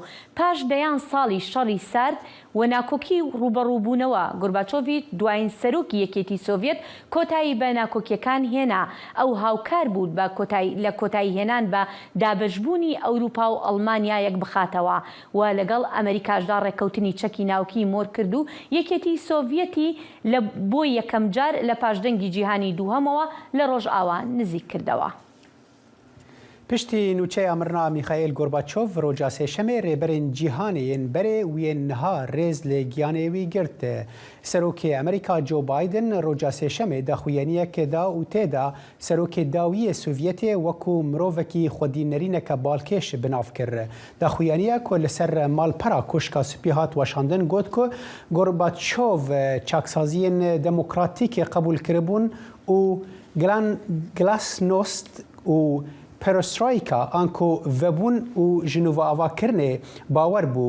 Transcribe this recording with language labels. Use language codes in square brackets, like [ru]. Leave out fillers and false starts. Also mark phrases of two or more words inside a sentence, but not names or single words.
[ckb] پاش دەیان ساڵی شەڕی سارد و ناکۆکی ڕوبەڕووبوونەوە گۆرباچۆڤی دوایین سەرۆکی یەکێتی سۆڤێت کۆتایی بە ناکۆکیەکان هێنا ئەو هاوکار بوو لە کۆتایی هێنان بە دابەشبوونی ئەوروپا و ئەڵمانیا یەک بخاتەوە و لەگەڵ ئەمریکاشدا ڕێکەوتنی چەکی ناوکی مۆر کرد و یەکێتی سۆڤێتی بۆ یەکەم جار لە پاشدەنگی جیهانی دووهەمەوە لە ڕۆژئاوا نزیک کردەوە. [ku] پشتی نوچه امرنا میخائیل گورباچوف روجا سێشەمێ ڕێبەرên جیهانێن berê wiyên niha rêz lê giyanê wî girt. Serokê Amerîka Joe Biden roja sêşemê daxuyaniyekê da û têda serokê dawiyê Sovyetê wekû mirovekî xwedînerîneke balkêş binav kir. Daxuyaniya ku li ser malpera koşka spî hat weşandin got ku Gorbaçov çaksaziyên demokratîkê qebûl kiribûn û glasnost û Perestroika anko vebûn û ji nûveavakirnê bawer bû.